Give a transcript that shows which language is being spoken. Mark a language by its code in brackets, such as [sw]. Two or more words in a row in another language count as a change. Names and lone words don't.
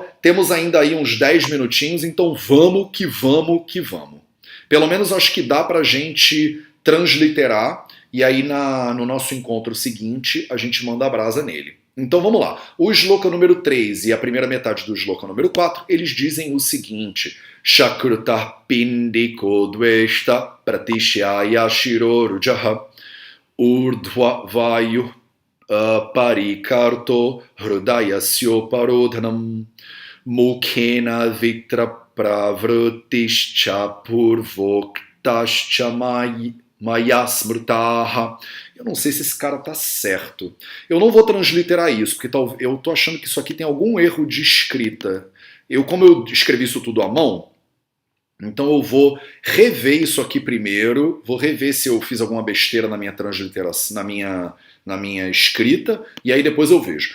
[pt] Temos ainda aí uns 10 minutinhos, então vamos que vamos que vamos. Pelo menos acho que dá pra gente transliterar e aí no nosso encontro seguinte a gente manda a brasa nele. Então vamos lá. O shloka número 3 e a primeira metade do shloka número 4, eles dizem o seguinte: [sa] शकृत पिण्डिको द्वेष्टा प्रतिश्याय शिरोरुजः ऊर्ध्व वायु परिकर्तो हृदयस्यो परोधनम् मुखेन वित्र प्रवृत्तिश्च पूर्वोक्तश्च मयास्मृतः. [pt] Eu não sei se esse cara tá certo. Eu não vou transliterar isso, porque eu tô achando que isso aqui tem algum erro de escrita. Como eu escrevi isso tudo à mão, então eu vou rever isso aqui primeiro, vou rever se eu fiz alguma besteira na minha transliteração, na minha escrita, e aí depois eu vejo.